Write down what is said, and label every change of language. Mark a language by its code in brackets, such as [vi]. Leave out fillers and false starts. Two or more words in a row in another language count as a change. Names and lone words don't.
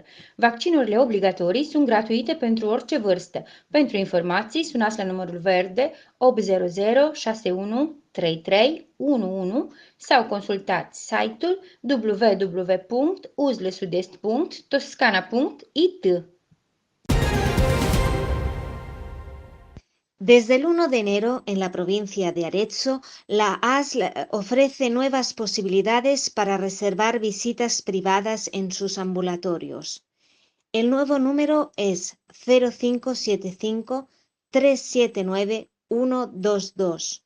[ro] Vaccinurile obligatorii sunt gratuite pentru orice vârstă. Pentru informații, sunați la numărul verde 800 61 33 11 sau consultați site-ul www.uslesudest.toscana.it. [es] Desde el 1 de enero, en la provincia de Arezzo, la ASL ofrece nuevas posibilidades para reservar visitas privadas en sus ambulatorios. El nuevo número es 0575 379 122.